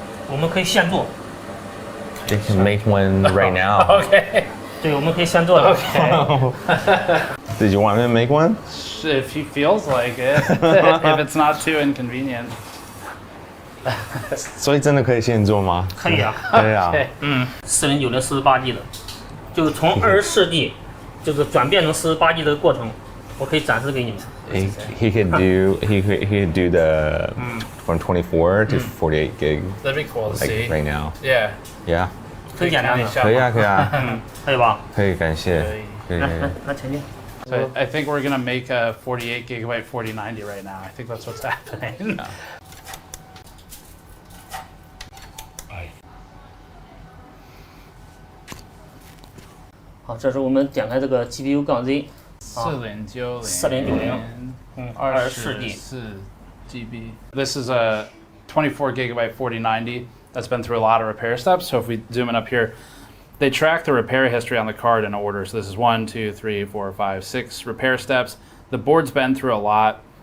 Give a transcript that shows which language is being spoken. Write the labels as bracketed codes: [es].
[zh] 我们可以现做。 [en] They can make one right now. Okay. [zh] 对，我们可以现做的。 [en] Okay. Did you want me to make one? If he feels like it, if it's not too inconvenient. [zh] 所以真的可以现做吗？可以啊。可以啊。 4090 48G 的，就是从24G 就是转变成48G 的过程。我可以展示给你们。 [en] He could do the from 24 to 48 gig. That'd be cool to see. Right now. Yeah. Yeah. [zh] 很简单的。可以啊，可以啊。可以吧？可以，感谢。可以。来前进。 [en] So I think we're gonna make a 48GB 4090 right now. I think that's what's happening. [zh] 好，这是我们点开这个 GPU 杠 Z。 [en] 4090 24GB. This is a 24GB 4090 that's been through a lot of repair steps. So if we zoom in up here, they track the repair history on the card in order. So this is 1, 2, 3, 4, 5, 6 repair steps. The board's been through a lot.